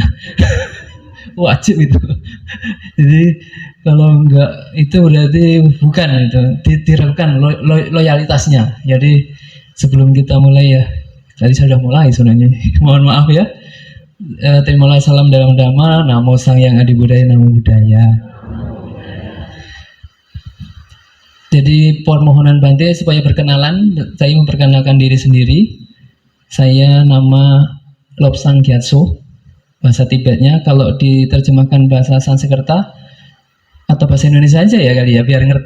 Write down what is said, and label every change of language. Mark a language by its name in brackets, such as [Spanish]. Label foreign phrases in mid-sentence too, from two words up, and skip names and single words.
[Indonesian] Wajib itu. Jadi kalau enggak itu berarti bukan itu, diragukan loyalitasnya. Jadi sebelum kita mulai ya, tadi saya sudah mulai sebenarnya. Mohon maaf ya. Terimalah salam dalam dhamma, [Pali] namo sang yang adi budaya, namo budaya. [Indonesian] Jadi permohonan Bante supaya berkenalan, saya memperkenalkan diri sendiri. Saya nama Lobsang Gyatso, bahasa Tibetnya. Kalau diterjemahkan bahasa Sanskerta atau bahasa Indonesia aja ya kali ya, biar ngerti.